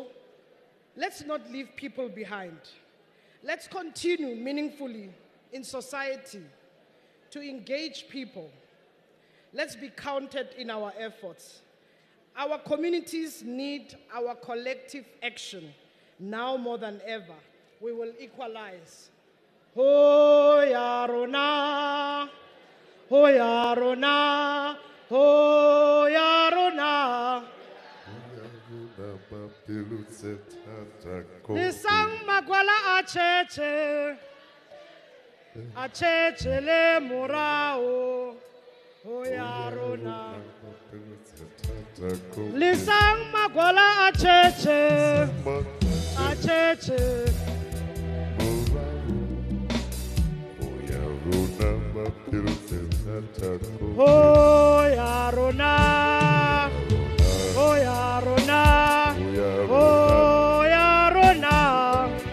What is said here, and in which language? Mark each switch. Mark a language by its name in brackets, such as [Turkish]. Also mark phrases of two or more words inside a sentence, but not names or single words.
[English] Let's not leave people behind. Let's continue meaningfully in society to engage people. Let's be counted in our efforts. Our communities need our collective action now more than ever. We will equalize. [Southern Sotho] Ho ya rona, ho ya rona, ho ya rona. Lisang magwala acheche le morao, oya rona. Lisang magwala acheche, oya rona, oya rona, oya rona.